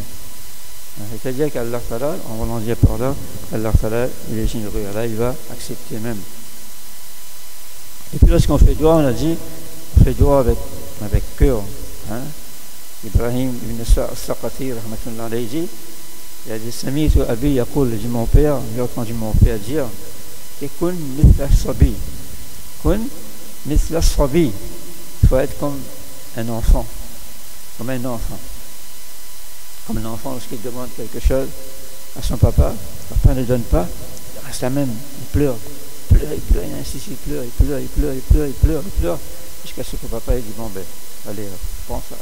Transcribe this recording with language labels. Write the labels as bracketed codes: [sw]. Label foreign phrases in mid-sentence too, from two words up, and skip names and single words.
[fr] C'est-à-dire qu'Allah Ta'ala, on va l'en dire par là, Allah Ta'ala, il est généreux, Allah il va accepter même. Et puis lorsqu'on fait doigt, on a dit, on fait doigt avec cœur. Hein. Ibrahim ibn Saqati, [ar] rahmatullah alayhi, [fr] dit, il a dit, [ar] Sami'tu abi yaqul, [fr] dit mon père, j'ai entendu mon père dire, [ar] Kun mithla sabi. Kun mithla sabi. [fr] Il faut être comme un enfant. Comme un enfant. Comme un enfant, lorsqu'il demande quelque chose à son papa, le papa ne donne pas, il reste la même, il pleure, il insiste, il pleure, jusqu'à ce que le papa il dit, bon ben, allez, prends ça.